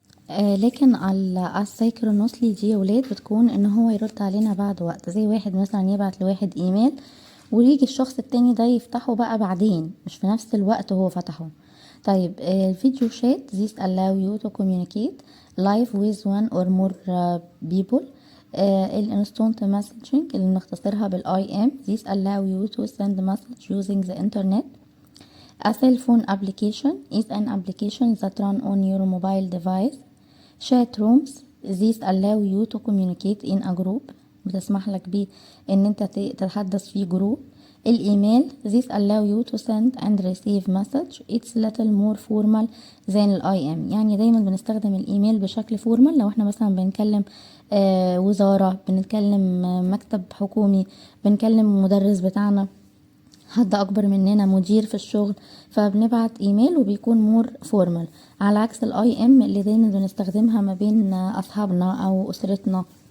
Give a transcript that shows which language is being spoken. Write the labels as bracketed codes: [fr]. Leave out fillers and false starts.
[ar] لكن على السايكرونوسلي دي يا ولاد بتكون ان هو يرد علينا بعد وقت، زي واحد مثلا يبعت لواحد ايميل ويجي الشخص التاني ده يفتحه بقى بعدين، مش في نفس الوقت هو فتحه. طيب الفيديو شات [en] this allow you to communicate live with one or more people. [ar] الانستونت مسجنج اللي بنختصرها بالاي ام [en] this allow you to send message using the internet. A cell phone application is an application that run on your mobile device. Chat rooms these allow you to communicate in a group، [ar] بتسمح لك بيه ان انت تتحدث في جروب. الايميل [en] these allow you to send and receive message it's little more formal than [ar] الاي ام، يعني دايما بنستخدم الايميل بشكل فورمال لو احنا مثلا بنكلم وزارة، بنتكلم مكتب حكومي، بنكلم مدرس بتاعنا، حد اكبر مننا، مدير في الشغل، فبنبعت ايميل وبيكون مور فورمال، على عكس الاي ام اللي دايما بنستخدمها ما بين اصحابنا او اسرتنا.